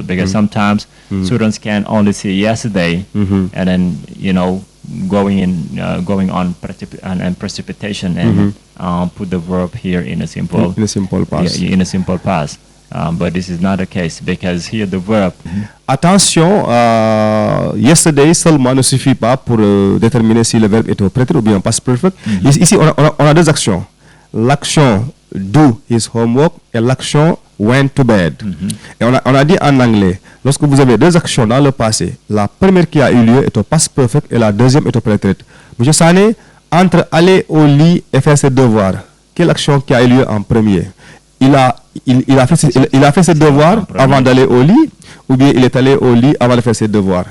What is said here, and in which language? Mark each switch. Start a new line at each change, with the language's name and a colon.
English: Because sometimes students can only see yesterday and then, you know, going on precipitation and put the verb here in a simple past. in a simple past. But this is not the case because here the verb.
French: Attention, yesterday seulement ne suffit pas pour déterminer si le verbe est au prétérit ou bien past perfect. Ici, on a deux actions. L'action
English: do his homework
French: et l'action
English: went to bed.
French: Et on a dit en anglais, lorsque vous avez deux actions dans le passé, la première qui a eu lieu est au past perfect et la deuxième est au prétérit. Monsieur Sane, entre aller au lit et faire ses devoirs, quelle action qui a eu lieu en premier? Il a fait ses devoirs avant d'aller au lit, ou bien il est allé au lit avant de faire ses devoirs.